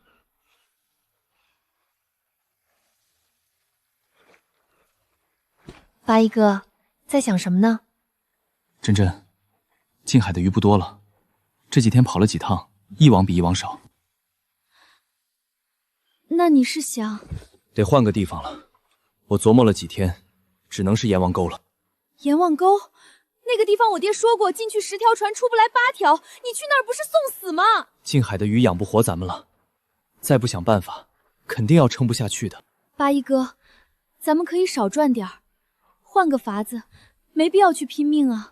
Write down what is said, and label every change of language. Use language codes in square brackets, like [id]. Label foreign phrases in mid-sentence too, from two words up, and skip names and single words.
[zh] 八一哥，在想什么呢？真真，近海的魚不多了，這幾天跑了幾趟，一網比一網少。那你是想…… 得換個地方了。我琢磨了幾天，只能是閻王溝了。閻王溝？那個地方我爹說過，進去10條船出不來8條，你去那兒不是送死嗎？近海的魚養不活咱們了，再不想辦法，肯定要撐不下去的。八一哥，咱們可以少賺點兒，換個法子，沒必要去拼命啊。